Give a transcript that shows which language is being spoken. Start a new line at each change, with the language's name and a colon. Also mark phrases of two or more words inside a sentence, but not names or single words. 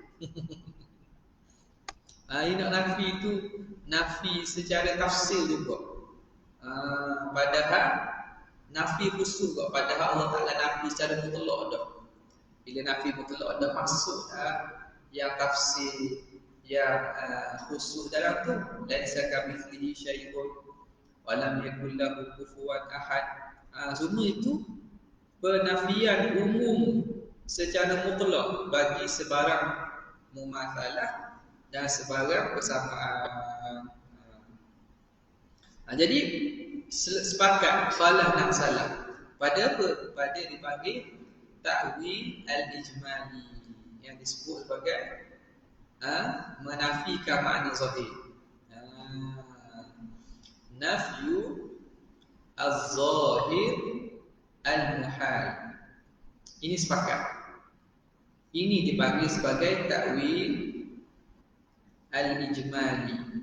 Malay: Ini nak nafi itu nafi secara tafsir juga. Padahal nafi khusus juga. Padahal Allah Ta'ala nafi secara mutlak dah. Bila nafi mutlak dah masuk yang tafsir yang khusus dalam tu,
Arabic: ليس كمثله شيء ولم يكن له كفوا أحد.
Malay: Semua itu penafian umum secara mutlak bagi sebarang mumatsalah dan sebarang persamaan. Jadi sepakat salah dan salah pada apa? Pada dipanggil
Arabic: تأويل الإجمالي
Malay: yang disebut sebagai menafikan makna zahir.
Arabic: نفي الظاهر المحال.
Malay: Ini sepakat. Ini dipanggil sebagai
Arabic: تأويل الإجمالي.